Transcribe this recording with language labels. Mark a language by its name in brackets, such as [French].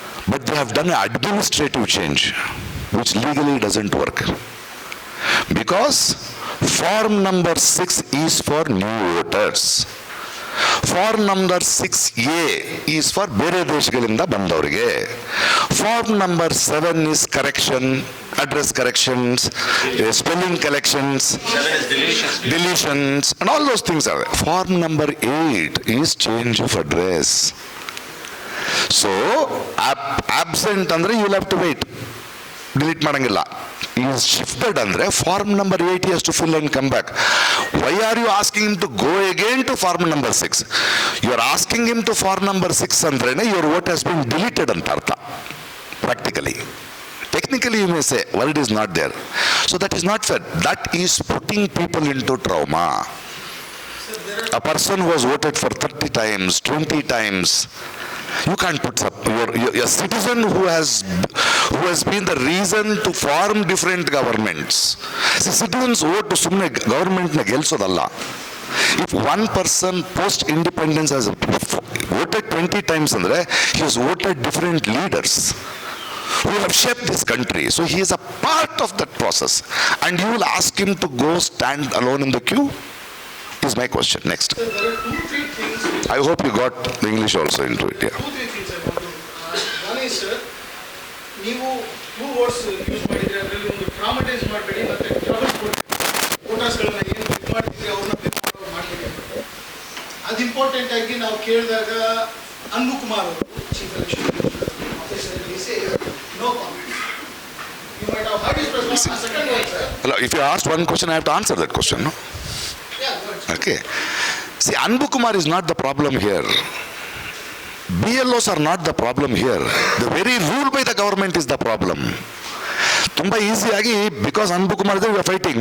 [English] But they have done an administrative change which legally doesn't work, because form number 6 is for new voters. Form number 6A is for [Kannada] ಬೇರೆ ದೇಶಗಳಿಂದ ಬಂದವರಿಗೆ. [English] Form number 7 is correction, address corrections, spelling corrections, deletions and all those things are. Form number 8 is change of address. So absent ಅಂದರೆ you will have to wait, [Kannada] delete ಮಾಡಂಗಿಲ್ಲ. [English] Is shifted ಅಂದರೆ form number 8 has to fill and come back. Why are you asking him to go again to form number 6? You are asking him to form number 6 ಅಂದ್ರೇನೆ your vote has been deleted [Kannada] ಅಂತ ಅರ್ಥ. [English] Practically. Technically you may say, well, it is not there. So that is not fair. That is putting people into trauma. A person who has voted for 30 times, 20 times, you can't put up your citizen who has been the reason to form different governments. See, citizens vote [Kannada] ಸುಮ್ಮನೆ government ನ ಗೆಲ್ಸೋದಲ್ಲ. [English] If one person post independence has voted 20 times ಅಂದ್ರೆ he has voted different leaders who have shaped this country, so he is a part of that process, and you will ask him to go stand alone in the queue? Is my question. Next. So there are 2-3 things. I hope you got the English also into it. Yeah. 2-3 things I want to. One is, sir, [Kannada] ನೀವು 2 words use ಮಾಡಿದ್ರೆ ಅದರಲ್ಲಿ ಒಂದು ಟ್ರಾಮಟೈಸ್ ಮಾಡಬೇಡಿ, ಮತ್ತೆ trouble ಕೊಡಿ. ವೋಟರ್ಸ್ಗಳನ್ನ ಏನು ಇದು ಮಾಡ್ತಿದ್ರೆ ಅವ್ರನ್ನ ಮಾಡಬೇಡಿ. ಅದು ಇಂಪಾರ್ಟೆಂಟ್ ಆಗಿ ನಾವು ಕೇಳಿದಾಗ ಅನ್ನು ಕುಮಾರ್ ಅವರು chief election officer no comment. [English] You might have heard his response. Second one, sir. Hello, if you asked one question, I have to answer that question, no? Yeah, go ahead, sir. Okay. See, Anbu Kumar is not the problem here. BLOs are not the problem here. The very rule by the government is the problem. Tumba easy because Anbu Kumar we are fighting.